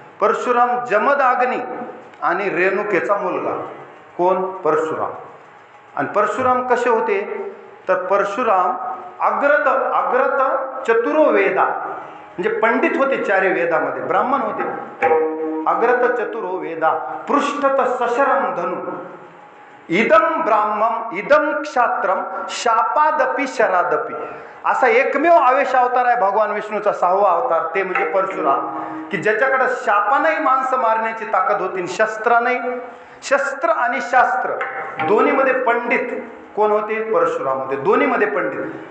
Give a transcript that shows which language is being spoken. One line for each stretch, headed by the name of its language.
Marathi: परशुराम जमदाग्नी आणि रेणुकेचा मुलगा. कोण? परशुराम. आणि परशुराम कसे होते? तर परशुराम
Sanskrit: अग्रत चतुरो वेदा,
Marathi: म्हणजे पंडित होते 4 वेदामध्ये, ब्राह्मण होते.
Sanskrit: अग्रत चतुरो वेदा पृष्ठत सशरम धनु इदम ब्राह्मम इदम क्षात्रम शापादपी शरादपी.
Marathi: असा एकमेव आवेश अवतार आहे भगवान विष्णूचा 6वा अवतार, ते म्हणजे परशुराम, की ज्याच्याकडे शापानेही माणसं मारण्याची ताकद होती, शस्त्रानेही. शस्त्र आणि शास्त्र दोन्हीमध्ये पंडित कोण होते? परशुराम होते. दोन्हीमध्ये पंडित.